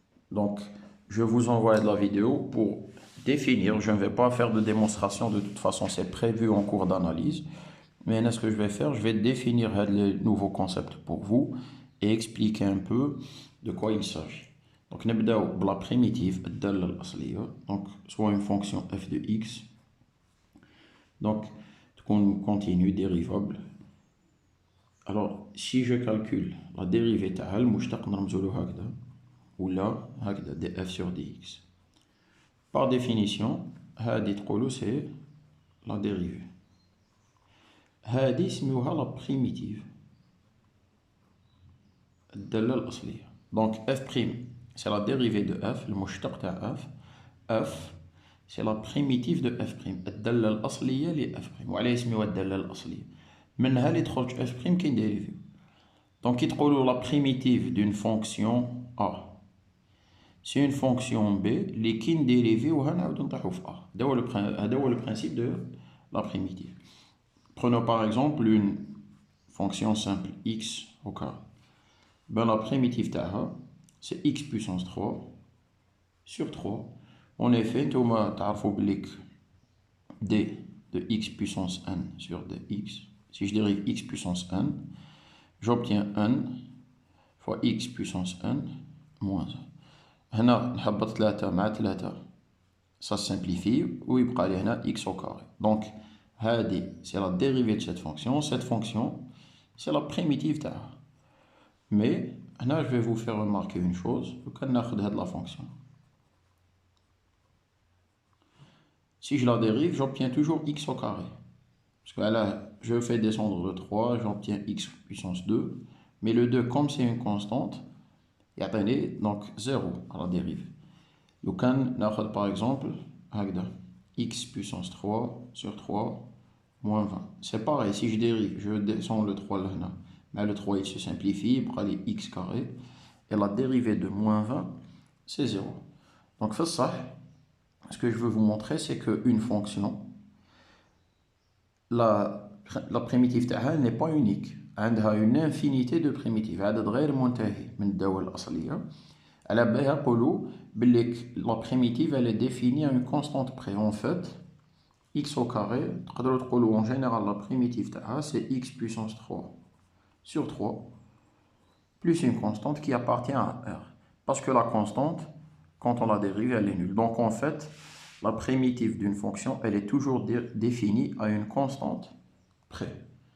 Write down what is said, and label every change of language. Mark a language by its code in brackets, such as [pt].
[fr] Donc, je vous envoie de la vidéo pour définir. Je ne vais pas faire de démonstration, de toute façon, c'est prévu en cours d'analyse. Mais ce que je vais faire, je vais définir les nouveaux concepts pour vous et expliquer un peu de quoi il s'agit. [ar] Donc, نبداو بلا primitive الدالة الأصلية. [fr] Donc, soit une fonction f de x. Donc, on continue dérivable. Alors, si je calcule la dérivée [ar] تاعها المشتق نرمزولو هكذا ولا هكذا [fr] دي f sur dx. Par définition, [ar] هادي تقولوا [fr] c'est la dérivée. [ar] هادي سميوها [fr] la primitive [ar] الدالة الأصلية. [fr] Donc f' c'est la dérivée de f, [ar] المشتق تاع [fr] f. f c'est la primitive de f', [ar] الدالة الأصلية ل [fr] f'. [ar] وعلاه يسميوها الدالة الأصلية؟ منها اللي تخرج f' كي نديريفيو. [fr] Donc [ar] كي تقولوا [fr] la primitive d'une fonction a, c'est une fonction b [ar] اللي كي نديريفيوها نعاودو نطيحو في [fr] a. [ar] هذا هو [fr] le principe de la primitive. Prenons par exemple une fonction simple x au carré. Ben la primitive [ar] تاعها [fr] c'est x puissance 3 sur 3. En effet, [ar] نتوما تعرفوا بليك [fr] d de x puissance n sur dx. Si je dérive x puissance n, j'obtiens n fois x puissance n moins 1. [ar] هنا نحبط 3 مع 3 [fr] ça simplifie [ar] ويبقى لي هنا [fr] x au carré. Donc [ar] هادي [fr] c'est la dérivée de cette fonction. Cette fonction c'est la primitive [ar] تاعها. [fr] Mais [ar] هنا [fr] je vais vous faire remarquer une chose. [ar] كان ناخذ هاد [fr] la fonction. Si je la dérive, j'obtiens toujours x au carré. Parce que là, je fais descendre de 3, j'obtiens x puissance 2. Mais le 2, comme c'est une constante, il y a donc 0 à la dérive. Donc, par exemple, x puissance 3 sur 3 moins 20. C'est pareil, si je dérive, je descends le 3 là, mais le 3 il se simplifie, il prend les x carré. Et la dérivée de moins 20, c'est 0. Donc, ça, ce que je veux vous montrer, c'est qu'une fonction, la primitive n'est pas unique. Elle a une infinité de primitives. [ar] عدد غير منتهي من الدوال الأصلية. على بالها يقولوا بلي [fr] la primitive elle est définie à une constante près. En fait, x au carré, [ar] تقدروا تقولوا [fr] en général la primitive c'est x puissance 3 sur 3 plus une constante qui appartient à R. Parce que la constante, quand on la dérive, elle est nulle. Donc en fait, la primitive d'une fonction, elle est toujours définie à une constante près.